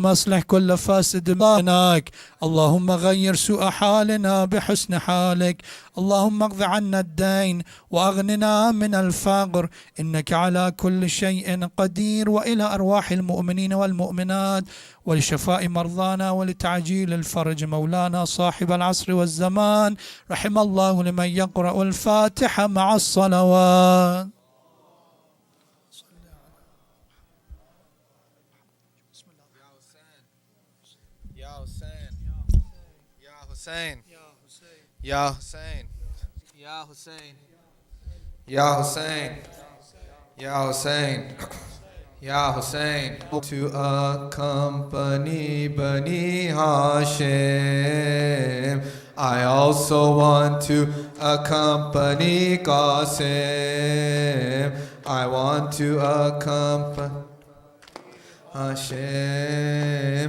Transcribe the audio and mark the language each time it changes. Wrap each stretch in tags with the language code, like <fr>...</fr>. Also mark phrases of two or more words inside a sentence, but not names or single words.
<ar>اصلح كل فاسد بينك اللهم غير سوء حالنا بحسن حالك اللهم اقض عنا الدين وأغننا من الفقر إنك على كل شيء قدير وإلى أرواح المؤمنين والمؤمنات ولشفاء مرضانا ولتعجيل الفرج مولانا صاحب العصر والزمان رحم الله لمن يقرأ الفاتحة مع الصلوات. Hussein, يا حسين يا حسين يا حسين يا حسين يا حسين, Ya Hussein, Ya Hussein,</ar> <en>to accompany Bani Hashim. I also want to accompany Qasim. I want to accompany Hashem.</en>